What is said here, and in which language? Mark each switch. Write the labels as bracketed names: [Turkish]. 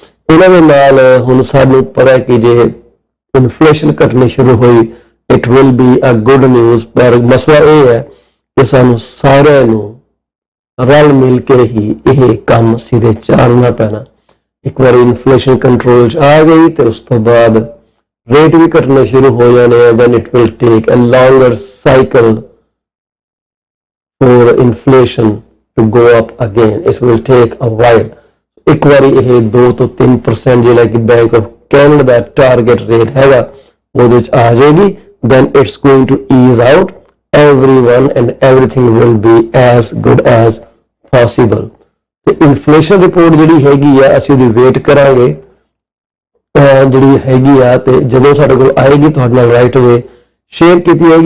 [Punjabi] ਇਹਨਾਂ ਦੇ ਨਾਲ ਹੁਣ ਸਾਨੂੰ ਪਤਾ ਹੈ ਕਿ ਜੇ ਇਨਫਲੇਸ਼ਨ ਘਟਣੀ ਸ਼ੁਰੂ ਹੋਈ [English] it will be a good news, [Punjabi] ਪਰ ਮਸਲਾ ਇਹ ਹੈ ਕਿ ਸਾਨੂੰ ਸਾਰਿਆਂ ਨੂੰ ਰਲ ਮਿਲ ਕੇ ਹੀ ਇਹ ਕੰਮ ਸਿਰੇ ਚਾੜਨਾ ਪੈਣਾ। ਇੱਕ ਵਾਰੀ ਇਨਫਲੇਸ਼ਨ ਕੰਟਰੋਲ 'ਚ ਆ ਗਈ ਤੇ ਉਸ ਤੋਂ ਬਾਅਦ ਰੇਟ ਵੀ ਘਟਣੇ ਸ਼ੁਰੂ ਹੋ ਜਾਣੇ ਆ। [English] then it will take a longer cycle for inflation to go up again. It will take a while. [Punjabi] ਇੱਕ ਵਾਰੀ ਇਹ 2 ਤੋਂ 3% ਜਿਹੜਾ ਕਿ bank of Canada ਦਾ target rate ਹੈਗਾ ਉਹਦੇ 'ਚ ਆ ਜਾਏਗੀ, [English] then it's going to ease out. Everyone and everything will be as good as possible. [Punjabi] ਤੇ ਇਨਫਲੇਸ਼ਨ ਰਿਪੋਰਟ ਜਿਹੜੀ ਹੈਗੀ ਆ ਅਸੀਂ ਉਹਦੀ ਵੇਟ ਕਰਾਂਗੇ ਜਿਹੜੀ ਹੈਗੀ ਆ, ਤੇ ਜਦੋਂ ਸਾਡੇ ਕੋਲ ਆਏਗੀ ਤੁਹਾਡੇ ਨਾਲ ਰਾਈਟ ਅਵੇ ਸ਼ੇਅਰ ਕੀਤੀ ਹੈਗੀ।